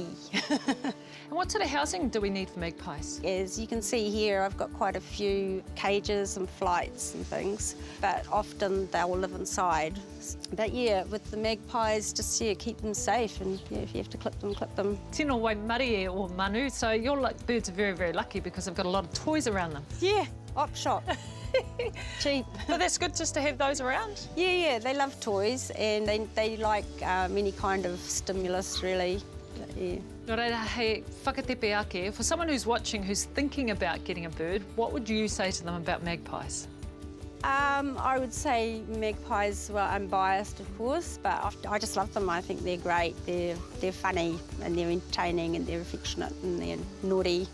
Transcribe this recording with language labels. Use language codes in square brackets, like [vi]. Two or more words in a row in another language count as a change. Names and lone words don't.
[en] And what sort of housing do we need for magpies? As you can see here, I've got quite a few cages and flights and things, but often they'll live inside. But yeah, with the magpies, just keep them safe, and if you have to clip them, clip them. [mi] Tino wai marie or manu, [en] so your birds are very, very lucky because they've got a lot of toys around them. Yeah, op shop. Cheap. But that's good just to have those around? Yeah, they love toys and they like any kind of stimulus, really. Yeah. [mi] Nō reira, hei whakatepe ake, [en] for someone who's watching, who's thinking about getting a bird, what would you say to them about magpies? I would say magpies, well, I'm biased, of course, but I just love them. I think they're great. They're funny and they're entertaining and they're affectionate and they're naughty.